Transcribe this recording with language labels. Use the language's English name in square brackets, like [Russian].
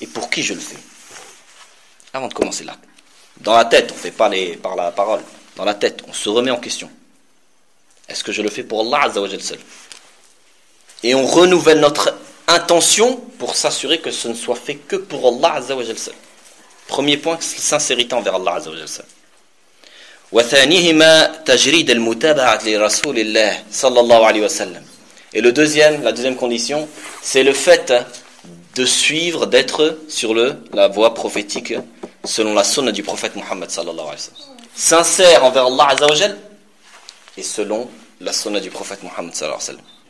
[French] Et pour qui je le fais ? Avant de commencer l'acte. Dans la tête, on ne fait pas par la parole. Dans la tête, on se remet en question. Est-ce que je le fais pour Allah Azza wa Jal seul ? Et on renouvelle notre intention pour s'assurer que ce ne soit fait que pour Allah Azza wa Jal seul. Premier point, sincérité envers Allah Azza wa Jal seul. [Arabic] وثانيهما تجريد المتابعة لرسول الله صلى الله عليه وسلم. [French] Et le deuxième, la deuxième condition, c'est le fait de suivre, d'être sur la voie prophétique selon la sunna du prophète Mohammed صلى الله عليه وسلم. Sincère envers Allah عز وجل et selon la sunna du prophète Mohammed صلى الله عليه وسلم.